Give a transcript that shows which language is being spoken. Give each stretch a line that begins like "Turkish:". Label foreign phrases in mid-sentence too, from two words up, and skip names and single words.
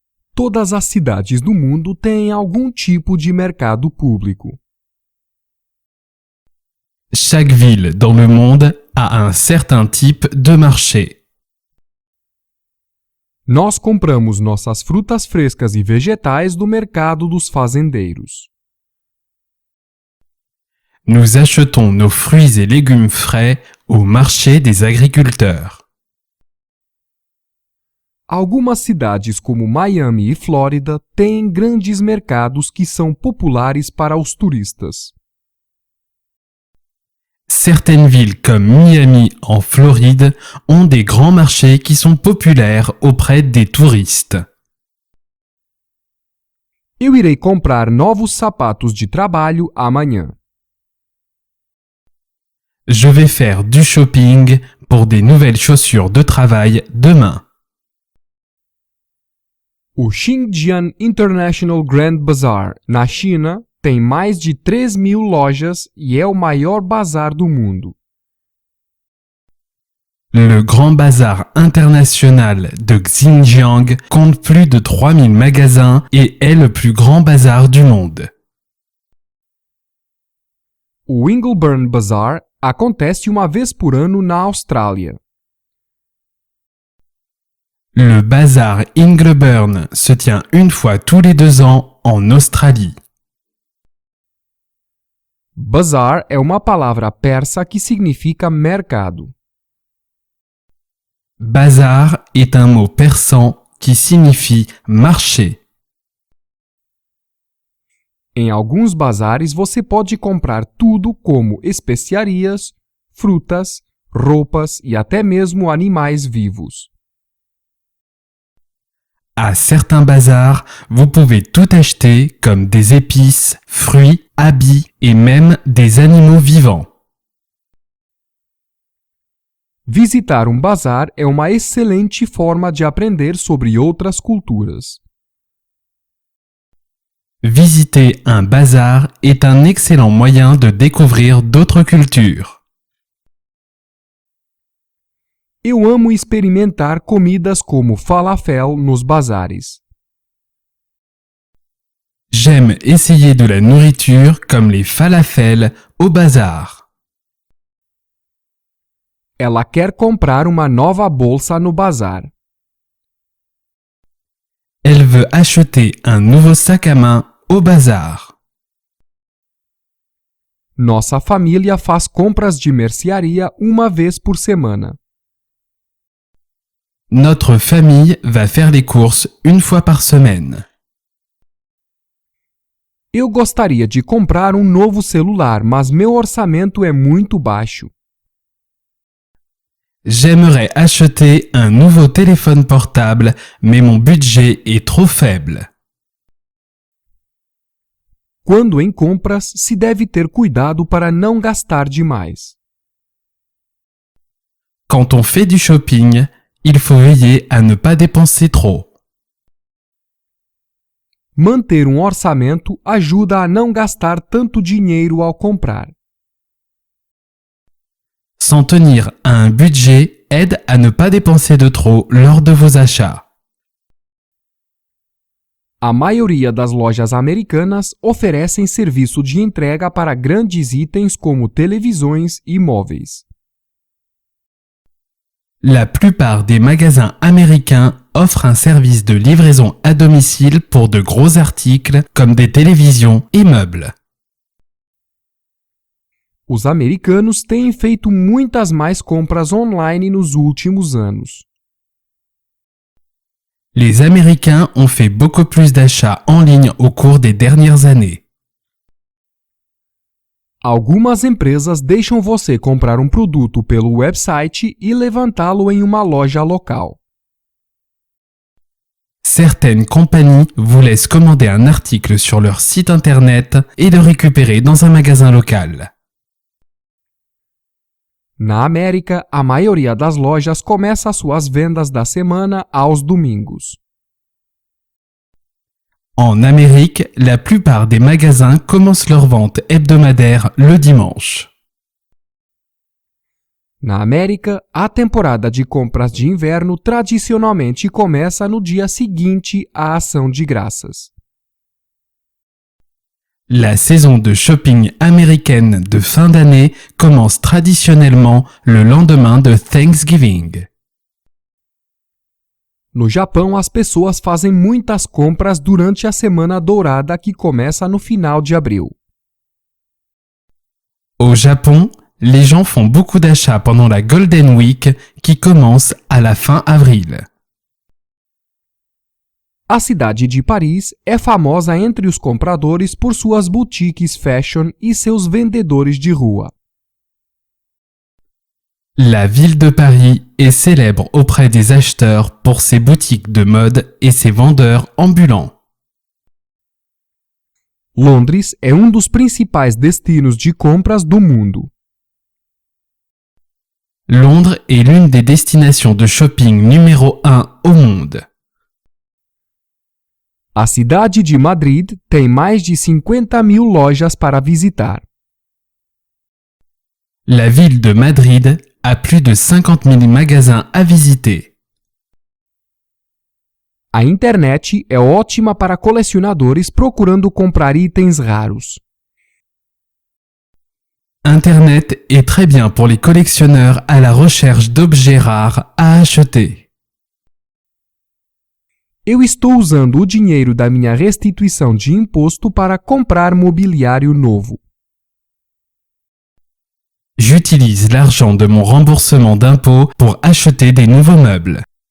Portuguese: Todas as cidades do mundo têm algum tipo de mercado público.
French: Chaque ville dans le monde a un certain type de marché.
Portuguese: Nós compramos nossas frutas frescas e vegetais do mercado dos fazendeiros.
French: Nous achetons nos fruits et légumes frais au marché des agriculteurs.
Portuguese: Algumas cidades como Miami e Flórida têm grandes mercados que são populares para os turistas.
French: Certaines villes comme Miami en Floride ont des grands marchés qui sont populaires auprès des touristes.
Portuguese: Eu irei comprar novos sapatos de trabalho amanhã.
French: Je vais faire du shopping pour des nouvelles chaussures de travail demain.
Portuguese: O Xinjiang International Grand Bazaar, na China, tem mais de 3.000 lojas e é o maior bazar do mundo.
French: Le Grand Bazar international de Xinjiang compte plus de 3000 magasins et est le plus grand bazar du monde.
Portuguese: O Ingleburn Bazaar acontece uma vez por ano na Austrália.
French: Le bazar Ingleburn se tient une fois tous les 2 ans en Australie.
Portuguese: Bazar é uma palavra persa que significa mercado.
French: Bazar est un mot persan qui signifie marché.
Portuguese: Em alguns bazares você pode comprar tudo como especiarias, frutas, roupas e até mesmo animais vivos.
French: À certains bazars, vous pouvez tout acheter comme des épices, fruits, habits et même des animaux vivants.
Portuguese: Visitar um bazar é uma excelente forma de aprender sobre outras culturas.
French: Visiter un bazar est un excellent moyen de découvrir d'autres cultures.
Portuguese: Eu amo experimentar comidas como falafel nos bazares.
French: J'aime essayer de la nourriture comme les falafels au bazar.
Portuguese: Ela quer comprar uma nova bolsa no bazar.
French: Elle veut acheter un nouveau sac à main au bazar.
Portuguese: Nossa família faz compras de mercearia uma vez por semana.
French: Notre famille va faire les courses une fois par semaine.
Portuguese: Eu gostaria de comprar um novo celular, mas meu orçamento é muito baixo.
French: J'aimerais acheter un nouveau téléphone portable, mais mon budget est trop faible.
Portuguese: Quando em compras, se deve ter cuidado para não gastar demais.
French: Quand on fait du shopping, il faut veiller à ne pas dépenser trop.
Portuguese: Manter um orçamento ajuda a não gastar tanto dinheiro ao comprar.
French: S'en tenir à un budget aide à ne pas dépenser de trop lors de vos achats.
Portuguese: A maioria das lojas americanas oferecem serviço de entrega para grandes itens como televisões e móveis.
French: La plupart des magasins américains offrent un service de livraison à domicile pour de gros articles comme des télévisions et meubles.
Portuguese: Os americanos têm feito muitas mais compras online nos últimos anos.
French: Les Américains ont fait beaucoup plus d'achats en ligne au cours des dernières années.
Portuguese: Algumas empresas deixam você comprar um produto pelo website e levantá-lo em uma loja local.
French: Certaines compagnies vous laissent commander un article sur leur site internet et le récupérer dans un magasin local.
Portuguese: Na América, a maioria das lojas começa suas vendas da semana aos domingos.
French: En Amérique, la plupart des magasins commencent leurs ventes hebdomadaires le dimanche.
Portuguese: Na América, a temporada de compras de inverno tradicionalmente começa no dia seguinte à Ação de Graças.
French: La saison de shopping américaine de fin d'année commence traditionnellement le lendemain de Thanksgiving.
Portuguese: No Japão, as pessoas fazem muitas compras durante a Semana Dourada que começa no final de abril.
French: Au Japon, les gens font beaucoup d'achats pendant la Golden Week qui commence à la fin avril.
Portuguese: A cidade de Paris é famosa entre os compradores por suas boutiques fashion e seus vendedores de rua.
French: La ville de Paris est célèbre auprès des acheteurs pour ses boutiques de mode et ses vendeurs ambulants.
Portuguese: Londres é dos principais destinos de compras do mundo.
French: Londres est l'une des destinations de shopping numéro 1 au monde.
Portuguese: A cidade de Madrid tem mais de 50.000 lojas para visitar.
French: La ville de Madrid a plus de 50 000 magasins à visiter.
Portuguese: A internet é ótima para colecionadores procurando comprar itens raros.
French: Internet est très bien pour les collectionneurs à la recherche d'objets rares à acheter.
Portuguese: Eu estou usando o dinheiro da minha restituição de imposto para comprar mobiliário novo.
French: J'utilise l'argent de mon remboursement d'impôt pour acheter des nouveaux meubles.